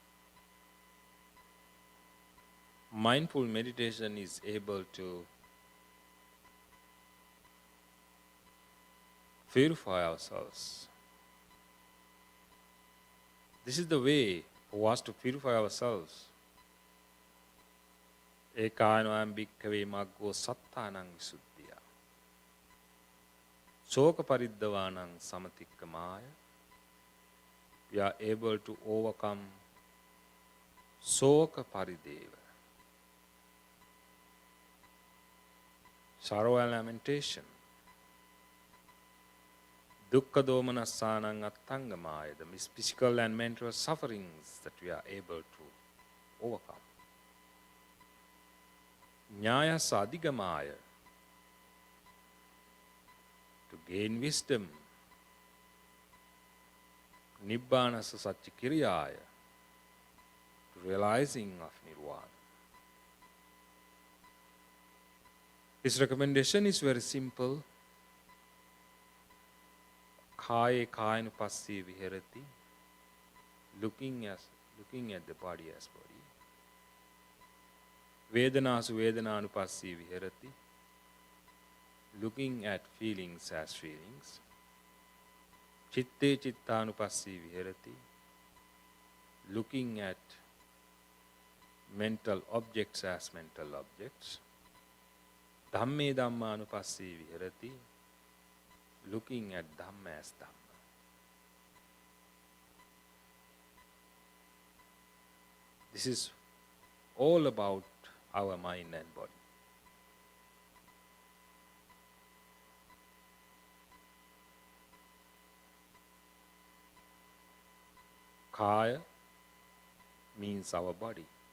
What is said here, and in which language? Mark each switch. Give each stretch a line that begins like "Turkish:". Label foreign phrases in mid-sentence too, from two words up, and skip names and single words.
English: Mindful meditation is able to purify ourselves. This is the way for us to purify ourselves.
Pali: Ekānoyam bhikkhave maggo sattānaṁ visuddhiyā. Soka pariddavānaṁ samatikkamāya.
English: We are able to overcome
Pali: soka parideva.
English: Sorrow and lamentation.
Pali: Dukkha domanassanam attangamaya,
English: the physical and mental sufferings that we are able to overcome.
Pali: Nyaya sadhigamaya,
English: to gain wisdom.
Pali: Nibbanasa satchikiriyaya,
English: to realizing of nirvana. His recommendation is very simple.
Pali: Kāye kāyanupassī viharati,
English: looking at the body as body.
Pali: Vedanasu vedananupassī viharati,
English: looking at feelings as feelings.
Pali: Chitte chittanupassī viharati,
English: looking at mental objects as mental objects.
Pali: Dhamme dhamma anupassī viharati,
English: looking at Dhamma as Dhamma. This is all about our mind and body. Kaya means our body.